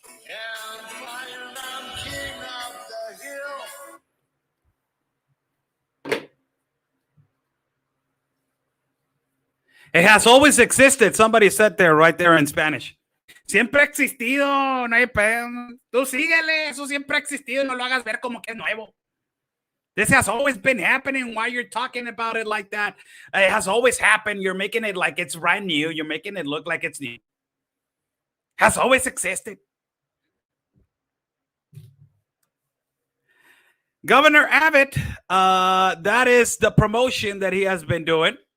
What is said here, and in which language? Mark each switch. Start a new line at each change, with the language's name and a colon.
English: And find I'm king of the hill. It has always existed. Somebody said there, right there in Spanish.
Spanish: Siempre ha existido, no hay pedo. Tú síguele, eso siempre ha existido, no lo hagas ver como que es nuevo.
English: This has always been happening. Why you're talking about it like that? It has always happened. You're making it like it's brand new. You're making it look like it's new. Has always existed. Governor Abbott, that is the promotion that he has been doing.